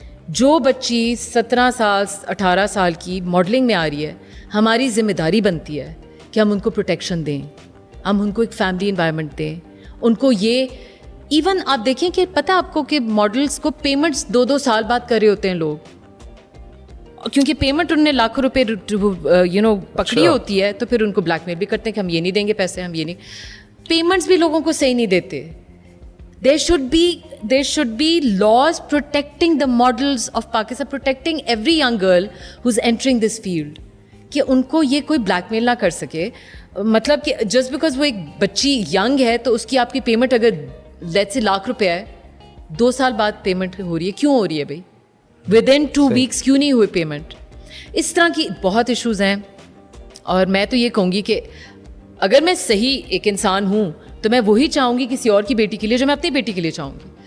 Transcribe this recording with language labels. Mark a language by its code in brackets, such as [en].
[ur] جو بچی 17 سال 18 سال کی ماڈلنگ میں آ رہی ہے, ہماری ذمہ داری بنتی ہے کہ ہم ان کو پروٹیکشن دیں, ہم ان کو ایک فیملی انوائرمنٹ دیں, ان کو یہ ایون آپ دیکھیں کہ پتہ آپ کو کہ ماڈلس کو پیمنٹس 2 سال بعد کر رہے ہوتے ہیں لوگ, کیونکہ پیمنٹ انہوں نے لاکھوں روپے پکڑی ہوتی ہے, تو پھر ان کو بلیک میل بھی کرتے ہیں کہ ہم یہ نہیں دیں گے پیسے, ہم یہ نہیں. پیمنٹس بھی لوگوں کو صحیح نہیں دیتے. [en] There should be laws protecting the models of Pakistan, protecting every young girl who's entering this field, [ur] کہ ان کو یہ کوئی بلیک میل نہ کر سکے. مطلب کہ جسٹ بیکاز وہ ایک بچی ینگ ہے تو اس کی آپ کی پیمنٹ اگر لیٹس سے ₹1,00,000 ہے, 2 سال بعد پیمنٹ ہو رہی ہے, کیوں ہو رہی ہے بھائی؟ ودن 2 weeks کیوں نہیں ہوئی پیمنٹ؟ اس طرح کی بہت ایشوز ہیں. اور میں تو یہ کہوں گی کہ اگر میں صحیح ایک انسان ہوں تو میں وہی چاہوں گی کسی اور کی بیٹی کے لیے جو میں اپنی بیٹی کے لیے چاہوں گی.